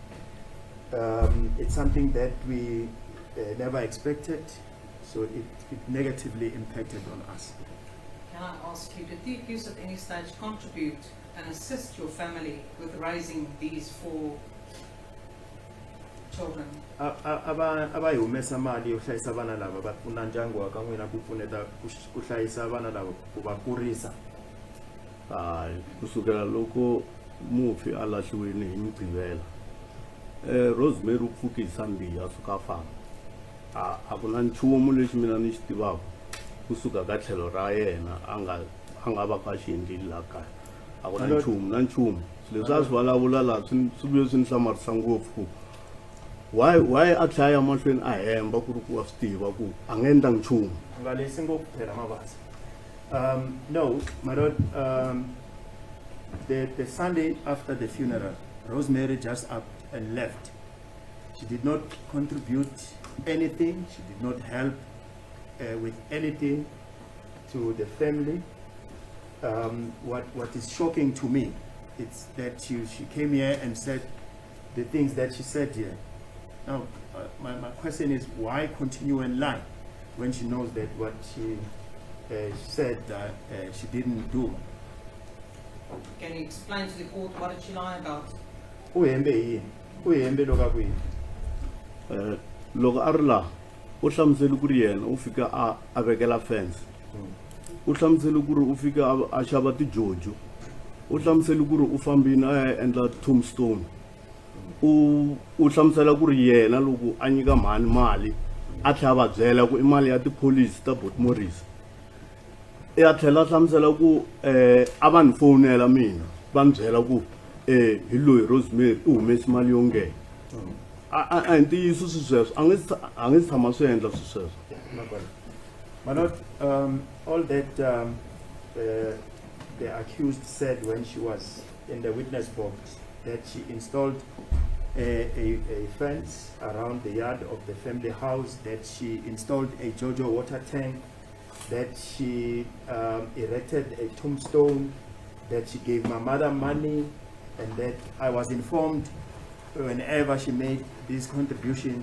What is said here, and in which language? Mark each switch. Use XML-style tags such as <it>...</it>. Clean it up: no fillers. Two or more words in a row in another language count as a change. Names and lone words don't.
<en>It's something that we never expected, so it negatively impacted on us. Can I ask you, did the accused at any stage contribute and assist your family with raising these 4 children?</en> <ts>Aba humesa mali yo hlayisa vana lava va pfuna ndyangu wa ka n'wina ku pfuneta ku hlayisa vana lava ku va kurisa. Kusukela loko mufi a lahliwile hi Mugqivela, Rosemary u pfuke hi Sunday a suka famba. A ku na nchumu lexi mina ni xi tivaka kusuka ka tlhelo ra yena a nga va ka xi endlile laha kaya. A ku na nchumu leswi a swi vulavula laha swi vuye swi ni hlamarisa ngopfu. Why a tlhaya mahlweni a hemba ku ri ku wa swi tiva ku a nga endlangi nchumu. Nga lesi ngopfu phela mabasa.</ts> <en>No, my lord, the Sunday after the funeral, Rosemary just up and left. She did not contribute anything. She did not help with anything to the family. What is shocking to me, it's that she came here and said the things that she said here. Now, my question is, why continue and lie when she knows that what she said that she didn't do? Can you explain to the court what did she lie about?</en> <ts>Loko a ri laha u hlamuseli ku ri yena u fika a vekela fence, u hlamuseli ku ri u fika a xava tijojo, u hlamuseli ku ri u fambini a ya endla Tombstone, u hlamusela ku ri yena loko a nyika mali a tlhela va byela ku i mali ya tipholisi ta Port Morris. A tlhela a hlamusela ku a va ni fonela mina va ni byela ku hi loyi Rosemary u humesi mali yo nghena. A ntiyiso sweswo a nge si tshama swi endla sweswo.</ts> <en>My lord, all that the accused said when she was in the witness box, that she installed a fence around the yard of the family house, that she installed a JoJo water tank, that she erected a tombstone, that she gave my mother money, and that I was informed whenever she made these contributions.</en>